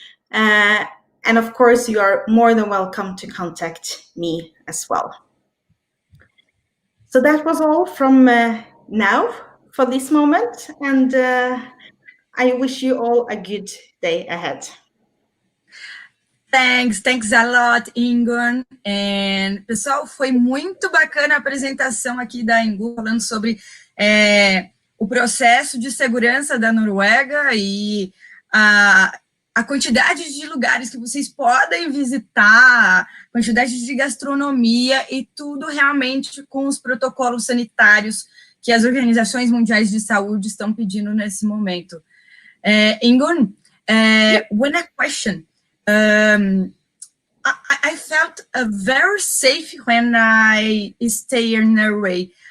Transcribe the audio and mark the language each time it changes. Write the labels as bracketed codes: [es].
[en] And of course, you are more than welcome to contact me as well. So that was all from now for this moment, and I wish you all a good day ahead. Thanks a lot, Ingun. [pt] And, pessoal, foi muito bacana a apresentação aqui da Ingun, falando sobre o processo de segurança da Noruega e a quantidade de lugares que vocês podem visitar, quantidade de gastronomia e tudo realmente com os protocolos sanitários que as organizações mundiais de saúde estão pedindo nesse momento. [en] Ingun, one question. I felt very safe when I stay in Norway.